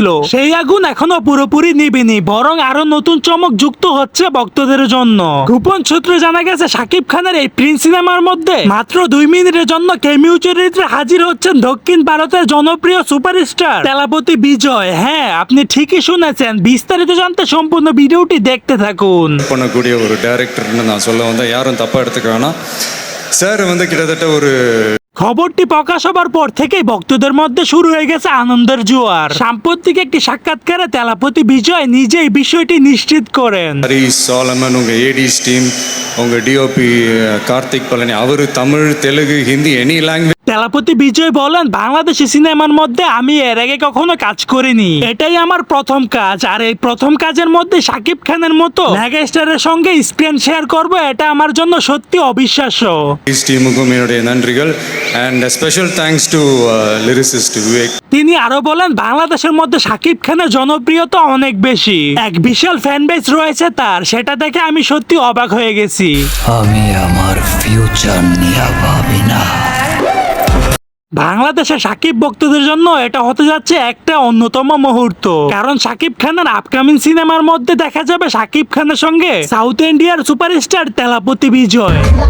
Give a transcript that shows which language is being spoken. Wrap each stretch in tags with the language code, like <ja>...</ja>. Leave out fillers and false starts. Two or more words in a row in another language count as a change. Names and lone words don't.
<bn>সেই আগুন এখনো পুরোপুরি নিবেনি, বরং আরো নতুন চমক যুক্ত হচ্ছে ভক্তদের জন্য। গোপন সূত্রে জানা গেছে শাকিব খানের এই প্রিন্স সিনেমার মধ্যে মাত্র 2 মিনিটের জন্য ক্যামিও চরিত্রে হাজির হচ্ছেন দক্ষিণ ভারতের জনপ্রিয় সুপারস্টার তেলাপতি বিজয়। হ্যাঁ, আপনি ঠিকই শুনেছেন। বিস্তারিত জানতে সম্পূর্ণ ভিডিওটি দেখতে থাকুন।</bn> <ta>பண்ணக்கூடிய ஒரு டைரக்டர்னு நான் சொல்ல வந்தேன், யாரும் தப்பாக எடுத்துக்க வேணாம். சார் வந்து கிட்டத்தட்ட ஒரு</ta> <bn>খবরটি প্রকাশ হবার পর থেকেই ভক্তদের মধ্যে শুরু হয়ে গেছে আনন্দের জোয়ার। সাম্প্রতিক একটি সাক্ষাৎকারে তেলাপতি বিজয় নিজেই বিষয়টি নিশ্চিত করেন।</bn> <ta>ஹரிஷ் சாலமன், உங்கள்</ta> <en>ADs team,</en> <ta>உங்கள் டிஓபி கார்த்திக் பழனி, அவர் தமிழ், தெலுங்கு,</ta> <en>Hindi any language.</en> <bn>তেলাপতি বিজয় বলেন, বাংলাদেশি সিনেমার মধ্যে আমি এর আগে কখনো কাজ করিনি, এটাই আমার প্রথম কাজ। আর এই প্রথম কাজের মধ্যে শাকিব খানের মতো মেগাস্টারের সঙ্গে</bn> <en>screen share</en> <bn>করব, এটা আমার জন্য সত্যি অবিশ্বাস্য।</bn> <ta>டீமுக்கும் என்னுடைய நன்றிகள்</ta> <en>and special thanks to lyricist Vivek.</en> <bn>তিনি আরো বলেন, বাংলাদেশের মধ্যে শাকিব খানের জনপ্রিয়তা অনেক বেশি, এক বিশাল</bn> <en>fan base</en> <bn>রয়েছে তার, সেটা দেখে আমি সত্যি অবাক হয়ে গেছি। আমি আমার ফিউচার নিয়ে ভাবি না। বাংলাদেশের শাকিব ভক্তদের জন্য এটা হতে যাচ্ছে একটা অন্যতম মুহূর্ত, কারণ শাকিব খানের আপকামিং সিনেমার মধ্যে দেখা যাবে শাকিব খানের সঙ্গে সাউথ ইন্ডিয়ার সুপারস্টার তেলাপতি বিজয়।</bn>